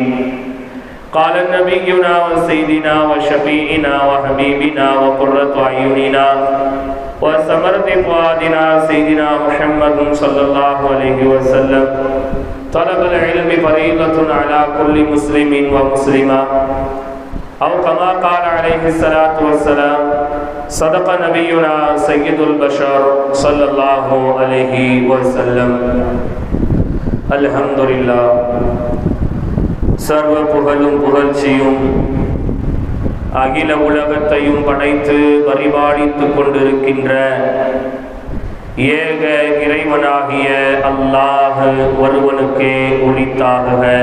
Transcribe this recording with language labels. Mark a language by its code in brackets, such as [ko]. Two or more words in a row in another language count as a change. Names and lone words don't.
[ar] قال نبينا وسيدنا وشفيعنا وحبيبنا وقرة أعيننا وثمرة فؤادنا سيدنا محمد صلى الله عليه وسلم طلب العلم فريضة على كل مسلم ومسلمة أو كما قال عليه الصلاة والسلام صدق نبينا سيد البشر صلى الله عليه وسلم. الحمد لله. [ta] சர்வ புகழும் புகழ்ச்சியும் அகில உலகத்தையும் படைத்து பரிபாலித்துக் கொண்டிருக்கின்ற ஏக இறைவனாகிய அல்லாஹ் ஒருவனுக்கே உரித்தாகுக.